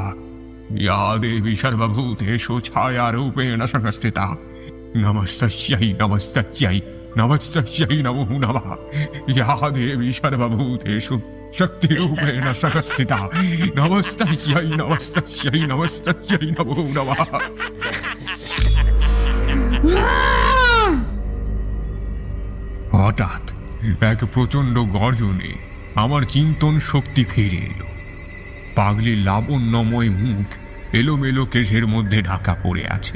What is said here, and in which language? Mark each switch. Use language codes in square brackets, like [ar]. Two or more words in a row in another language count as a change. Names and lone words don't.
[sa] ইয়া দেবী সর্বভূতেষু ছায়ারূপেণ সংস্থিতা নমস্তস্যৈ নমস্তস্যৈ নমস্তস্যৈ নমো নমঃ। ইয়া দেবী সর্বভূতেষু শক্তিরূপেণ সংস্থিতা নমস্তস্যৈ নমস্তস্যৈ নমস্তস্যৈ নমো নমঃ। [bn] হঠাৎ এক প্রচন্ড গর্জনে আমার চিন্তন শক্তি ফিরে এলো। পাগলির লাবণ্যময় মুখ এলোমেলো কেশের মধ্যে ঢাকা পড়ে আছে।